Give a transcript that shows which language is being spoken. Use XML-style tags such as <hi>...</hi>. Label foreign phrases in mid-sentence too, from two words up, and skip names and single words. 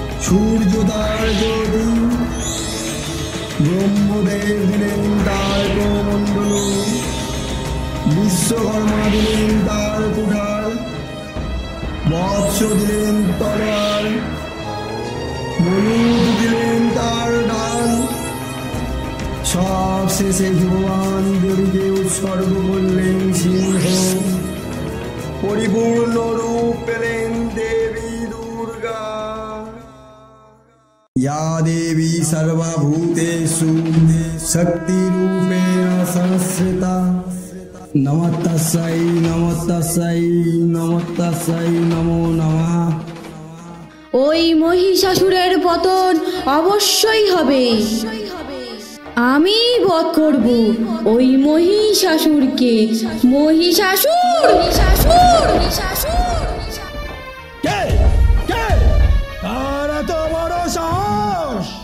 <bn>সূর্য তার জ্যোতি, ব্রহ্মদেব দিলেন তার কমণ্ডল, বিশ্বকর্মা দিলেন তার কুঠার, বৎস দিলেন তলোয়ার, ময়ূর দিলেন তার ডাল। সব শেষে ভগবান দেবীকে উৎসর্গ করলেন সিংহ। পরিপূর্ণ রূপ পেলেন দেবী দুর্গা।</bn> <sa>या देवी सर्वभूतेषु शक्तिरूपेण संस्थिता, नमो तस्यै नमो नमः।</sa> <bn>ওই মহিষাসুরের পতন অবশ্যই হবে। আমি বধ করব ওই মহিষাসুরকে। মহিষাসুর মহিষাসুর মহিষাসুর। কে কে আর এত বড় সাহস?</bn>